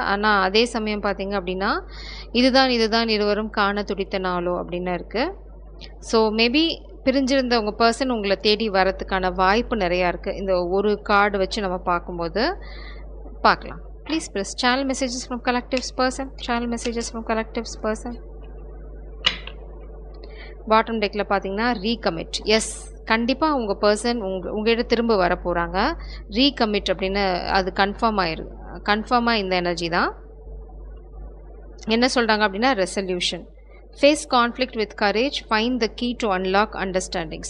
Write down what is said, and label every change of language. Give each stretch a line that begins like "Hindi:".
Tamil: ஆனால் அதே சமயம் பார்த்தீங்க அப்படின்னா இதுதான் இதுதான் இருவரும் காண துடித்த நாளோ அப்படின்னு இருக்குது. ஸோ மேபி பிரிஞ்சிருந்த உங்கள் பர்சன் உங்களை தேடி வரத்துக்கான வாய்ப்பு நிறையா இருக்குது. இந்த ஒரு கார்டு வச்சு நம்ம பார்க்கும்போது பார்க்கலாம்.
English: Please press channel messages from collectives person. Channel messages from collectives person.
Tamil: Bottom டெக்கில் பார்த்தீங்கன்னா ரீகமிட். எஸ், கண்டிப்பாக உங்கள் பர்சன் உங்கள்கிட்ட திரும்ப வர போகிறாங்க. ரீகமிட் அப்படின்னு அது கன்ஃபார்மாக இந்த எனர்ஜி தான். என்ன சொல்கிறாங்க அப்படின்னா
English: Resolution. Face conflict with courage, find the key to unlock understanding.